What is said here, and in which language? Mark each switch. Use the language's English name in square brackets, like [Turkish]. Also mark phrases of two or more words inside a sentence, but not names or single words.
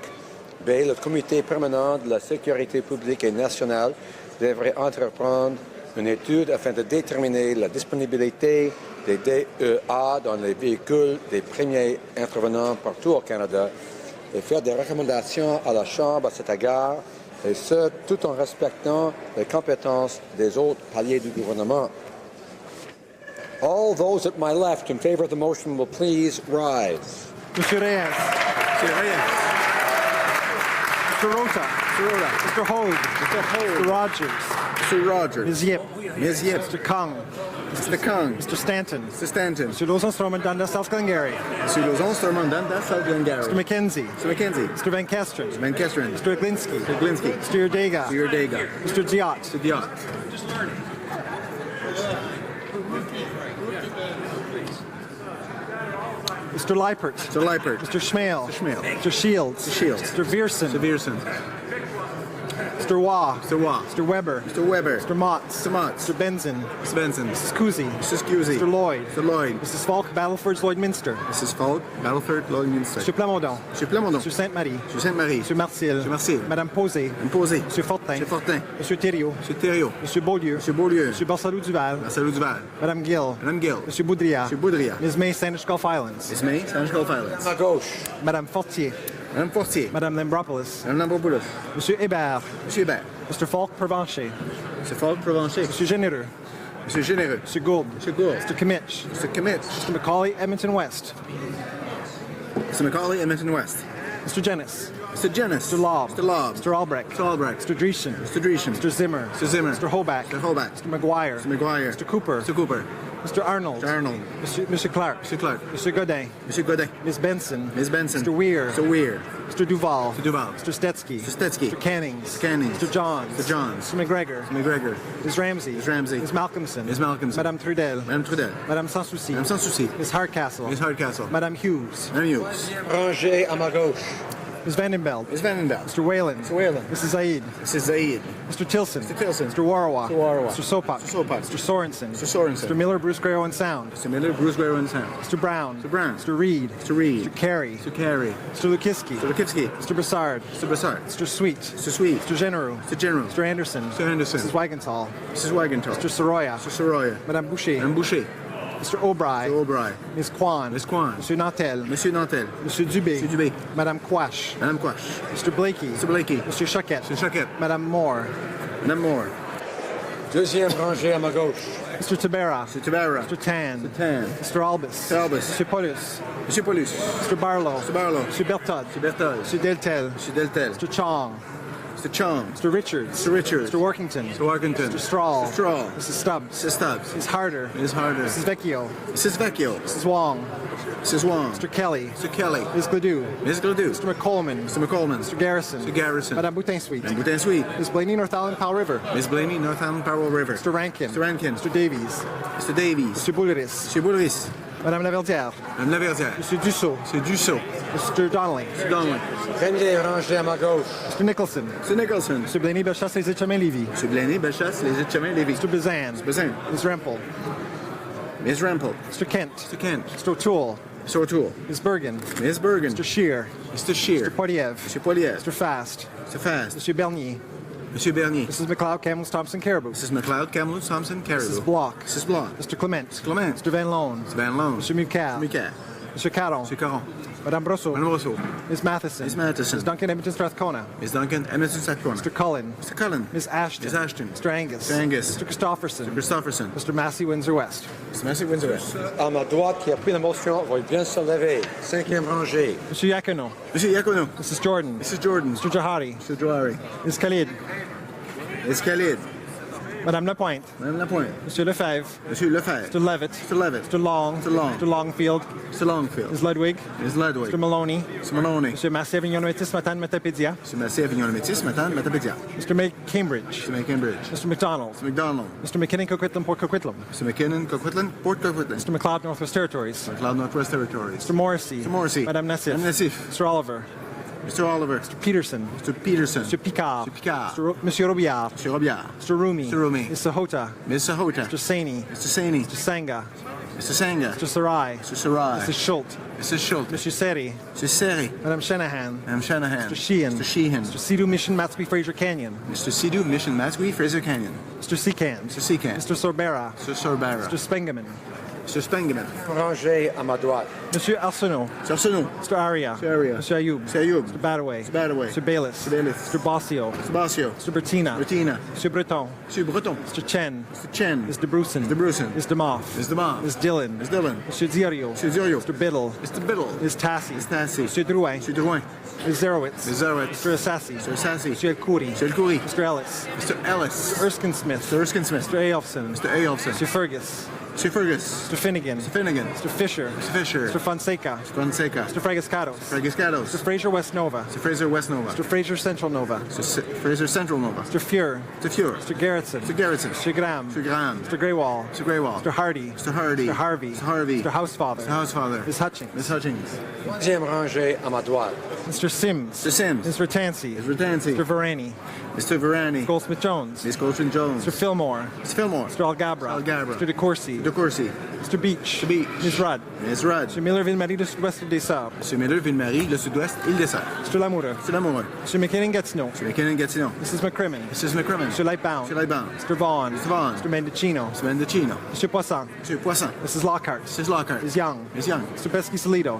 [French] B, le comité permanent de la sécurité publique et nationale devrait entreprendre une étude afin de déterminer la disponibilité des DEA dans les véhicules des premiers intervenants partout au Canada et faire des recommandations à la Chambre à cet égard, et ce, tout en respectant les compétences des autres paliers du gouvernement. [English] All those at my left in favor of the motion will please rise. Mr. Reyes. Mr. Reyes. Mr. Rota. Mr. Rota. Mr. Hogue. Mr. Hogue. Mr. Rogers. Mr. Rogers. Ms. Yip. Ms. Yip. Mr. Kung. Mr. Kung. Mr. Stanton. Mr. Stanton. Mr. Lozon-Stormont Dundas South Glengarry. Mr. Lozon-Stormont Dundas South Glengarry. Mr. McKenzie. Mr. McKenzie. Mr. Van Kesteren. Mr. Van Kesteren. Mr. Glinski. Mr. Glinski. Mr. Yerdega. Mr. Yerdega. Mr. Diot. Mr. Diot. Mr. Leipert. Mr. Leipert. Mr. Schmale. Mr. Schmale. Mr. Shields. Mr. Shields. Mr. Viersen. Mr. Viersen. Mr. Waugh. Mr. Waugh. Mr. Weber. Mr. Weber. Mr. Motts. Mr. Motts. Mr. Benson. Mr. Benson. Mrs. Cousy. Mrs. Cusey. Mr. Lloyd. Mr. Lloyd. Mrs. Falk, Battleford's Lloydminster. Mrs. Falk, Battleford, Lloydminster. Mr. Plamondon. Mr. Plamondon. Mr. Sainte-Marie. Mr. Sainte-Marie. Mr. Marcil. Mr. Marcil. Madame Posé. Madame Posé. Mr. Fortin. Mr. Fortin. Mr. Thériault. Mr. Thériault. Mr. Beaulieu. Mr. Beaulieu. Mr. Barsalou-Duval. Marcelo Duval. Madame Gill. Madame Gill. Mr. Boudria. Mr. Boudria. Ms. May, Sandwich Gulf Islands. Ms. May, Sandwich Gulf Islands. [French] À ma gauche. [English] Madame Fortier. Madame Fortier. Madame Lambropoulos. Madame Lambropoulos. Monsieur Hébert. Monsieur Hébert. Mr. Falk Provencher. Mr. Falk Provencher. Monsieur Généreux. Monsieur Généreux. Mr. Gould. Mr. Gould. Mr. Kimmich. Mr. Kimmich. Mr. Macaulay, Edmonton West. Mr. Macaulay, Edmonton West. Mr. Jennis. Mr. Jennis. Mr. Lobb. Mr. Lobb. Mr. Albrecht. Mr. Albrecht. Mr. Dreesen. Mr. Dreesen. Mr. Zimmer. Mr. Zimmer. Mr. Hoback. Mr. Hoback. Mr. McGuire. Mr. McGuire. Mr. Cooper. Mr. Cooper. Mr. Arnold. Mr. Arnold. Mr. Clark. Mr. Clark. Mr. Godin. Mr. Godin. Ms. Benson. Ms. Benson. Mr. Weir. Mr. Weir. Mr. Duval. Mr. Duval. Mr. Stetsky. Mr. Stetsky. Mr. Cannings. Mr. Cannings. Mr. Johns. Mr. Johns. Mr. McGregor. Mr. McGregor. Ms. Ramsey. Ms. Ramsey. Ms. Malcolmson. Ms. Malcolmson. Madame Trudel. Madame Trudel. Madame Sans Souci. Madame Sans Souci. Ms. Hardcastle. Ms. Hardcastle. Madame Hughes. Madame Hughes. [French] Rangé à ma gauche. [English] Ms. Vandenbeld. Ms. Vandenbeld. Mr. Whalen. Mr. Whalen. Mrs. Zaid. Mrs. Zaid. Mr. Tilson. Mr. Tilson. Mr. Warawa. Mr. Warawa. Mr. Sopak. Mr. Sopak. Mr. Sorensen. Mr. Sorensen. Mr. Miller, Bruce Gray, Owen Sound. Mr. Miller, Bruce Guerrero and Sound. Mr. Brown. Mr. Brown. Mr. Reed. Mr. Reed. Mr. Carey. Mr. Carey. Mr. Lukiski. Mr. Lukitsky. Mr. Brassard. Mr. Brassard. Mr. Sweet. Mr. Sweet. Mr. Genereux. Mr. General. Mr. Anderson. Mr. Anderson. Mrs. Wagenthal. Mrs. Wagenthal. Mr. Soroya. Mr. Soroya. Madame Boucher. Madame Boucher. Mr. O'Brien. Mr. O'Brien. Ms. Kwan. Ms. Kwan. Monsieur Nantel. Monsieur Nantel. Monsieur Dubé. Monsieur Dubé. Madame Quash. Madame Quash. Mr. Blakey. Mr. Blakey. Monsieur Choquette. Mr. Choquette. Madame Moore. Madame Moore. [French] Deuxième rangée à ma gauche. [English] Mr. Tabera. Mr. Tabara. Mr. Tan. Mr. Tan. Mr. Albus. Mr. Albus. Monsieur Paulus. Monsieur Paulus. Mr. Barlow. Mr. Barlow. Monsieur Bertod. Mr. Berthold. Mr. Deltel. Mr. Deltel. Mr. Chong. Mr. Chong. Mr. Richards. Mr. Richards. Mr. Workington. Mr. Workington. Mr. Strahl. Mr. Strahl. Mrs. Stubbs. Mrs. Stubbs. Mrs. Harder. Ms. Harder. Mrs. Vecchio. Mrs. Vecchio. Mrs. Wong. Mrs. Wong. Mr. Kelly. Mr. Kelly. Ms. Gledoux. Ms. Gledoux. Mr. McColeman. Mr. McColeman. Mr. Garrison. Mr. Garrison. Madame Boutin-Sweet. Madame Boutin-Sweet. Ms. Blaney, North Island, Powell River. Ms. Blaney, North Island, Powell River. Mr. Rankin. Mr. Rankin. Mr. Davies. Mr. Davies. Mr. Boulris. Mr. Boulris. Madame Laverdière. Madame Laverdière. Mr. Dussault. Mr. Dussault. Mr. Donnelly. Mr. Donnelly. [French] Premier rangé à ma gauche. [English] Mr. Nicholson. Mr. Nicholson. Mr. Blaney, Bellechasse, Les Échemins, Lévis. Mr. Blaney, Bellechasse, Les Échemins, Lévis. Mr. Bazan. Mr. Bazin. Ms. Rempel. Ms. Rampel. Mr. Kent. Mr. Kent. Mr. O'Toole. Mr. O'Toole. Ms. Bergen. Ms. Bergen. Mr. Shear. Mr. Shear. Mr. Poiliev. Mr. Poiliev. Mr. Fast. Mr. Fast. Mr. Bernier. Monsieur Bernier. Mrs. McLeod, Kamloops, Thompson, Caribou. Mrs. McLeod, Kamloops, Thompson, Caribou. Mrs. Block. Mrs. Block. Mr. Clement. Mr. Clement. Mr. Van Loan. Mr. Van Loan. Mr. Mucat. Mucat. Mr. Caron. Mr. Caron. Madame Brosseau. Madame Rousseau. Ms. Matheson. Ms. Matheson. Ms. Duncan, Edmonton, Strathcona. Ms. Duncan, Edmonton, Strathcona. Mr. Cullen. Mr. Cullen. Ms. Ashton. Ms. Ashton. Mr. Angus. Mr. Angus. Mr. Christopherson. Christopherson. Mr. Massey, Windsor West. Mr. Massey, Windsor West. [French] À ma droite, qui a pris la motion, va bien se lever. Cinquième rangée. [English] Monsieur Yacono. Monsieur Yacono. Mrs. Jordan. Mrs. Jordan. Mr. Jahari. Mr. Johari. Ms. Khalid. Escalade. Madame Lapointe. Madame Lapointe. Monsieur Lefebvre. Monsieur Lefebvre. Mr. Levitt. Mr. Levitt. Mr. Long. Mr. Long. Mr. Longfield. Mr. Longfield. Ms. Ludwig. Ms. Ludwig. Mr. Maloney. Mr. Maloney. Monsieur Merci Avignon Métis Matane Metapédia. Monsieur Merci Avignon Métis, Matane, Matapédia. Mr. Cambridge. Mr. McCambridge. Mr. McDonald. Mr. McDonald. Mr. McKinnon Coquitlam Port Coquitlam. Mr. McKinnon, Coquitlam, Port Coquitlam. Mr. McLeod Northwest Territories. McLeod Northwest Territories. Mr. Morrissey. Mr. Morrissey. Madame Nassif. Madame Nassif. Mr. Oliver. Mr. Oliver. Mr. Peterson. Mr. Peterson. Mr. Picard. Mr. Picard. Monsieur Robillard. Mr. Robillard. Mr. Rumi. Mr. Rumi. Mr. Hota. Mr. Hota. Mr. Saini. Mr. Saini. Mr. Sanga. Mr. Sanga. Mr. Sarai. Mr. Sarai. Mr. Schultz. Mr. Schultz. Mr. Seri. Mr. Seri. Madame Shanahan. Madame Shanahan. Mr. Sheehan. Mr. Sheehan. Mr. Sidhu Mission Matsby Fraser Canyon. Mr. Sidhu, Mission Matsui, Fraser Canyon. Mr. Secan. Mr. Secan. Mr. Sorbera. Mr. Sorbara. Mr. Spengeman. Mr. Spengeman. [French] Rangé à ma droite. [English] Monsieur Arsenault. Mr. Arsenault. Mr. Aria. Mr. Aria. Mr. Ayoub. Mr. Ayoub. Mr. Badaway. Mr. Badaway. Mr. Bayless. Mr. Bayless. Mr. Bossio. Mr. Basio. Mr. Bertina. Bertina. Mr. Breton. Mr. Breton. Mr. Chen. Mr. Chen. Mr. Bruson. Mr. Bruson. Mr. Moff. Mr. Moff. Ms. Dillon. Ms. Dillon. Mr. Ziorio. Mr. Ziorio. Mr. Biddle. Mr. Biddle. Ms. Tassi. Ms. Tassi. Mr. Drouin. Mr. Drouin. Ms. Zerowitz. Ms. Zerowitz. Mr. Assassi. Mr. Assassi. Mr. El Khoury. Mr. El Khoury. Mr. Ellis. Mr. Ellis. Mr. Erskine Smith. Mr. Erskine Smith. Mr. Aelfson. Mr. Aelfson. Mr. Fergus. Mr. Fergus. Mr. Finnegan. Mr. Finnegan. Mr. Fisher. Mr. Fisher. Mr. Fonseca. Mr. Fonseca. Mr. Fragascados. Fragiscados. Mr. Fraser West Nova. Mr. Fraser West Nova. Mr. Fraser Central Nova. Mr. Fraser Central Nova. Mr. Fuhr. Mr. Fuhr. Mr. Garrettson. Mr. Garrettson. Mr. Graham. Mr. Graham. Mr. Greywall. Mr. Greywall. Mr. Hardy. Mr. Hardy. Mr. Harvey. Mr. Harvey. Mr. Housefather. Mr. Housefather. Ms. Hutchings. Ms. Hutchings. [French] Troisième rangée à ma droite. [English] Mr. Sims. Mr. Sims. Mr. Tansey. Mr. Tansey. Mr. Varani. Mr. Varani. Goldsmith Jones. Ms. Coltrane Jones. Mr. Fillmore. Mr. Fillmore. Mr. Algabra. Algabra. Mr. DeCourcy. De Courcy. Mr. Beach. Mr. Beach. Ms. Rudd. Ms. Rudd. Mr. Miller Ville-Marie de Sud-Ouest des Sables. Mr. Miller, Ville-Marie, le Sud-Ouest, Île-des-Sœurs. Mr. Lamoureux. Mr. Lamoureux. Mr. McKinnon Gatineau. Mr. McKinnon Gatineau. Mrs. McCrimmon. Mrs. McCrimmon. Mr. Lightbound. Mr. Lightbound. Mr. Vaughn. Mr. Vaughn. Mr. Mendocino. Mr. Mendocino. Mr. Poisson. Mr. Poisson. Mrs. Lockhart. Mrs. Lockhart. Ms. Young. Ms. Young. Mr. Pesky-Solido.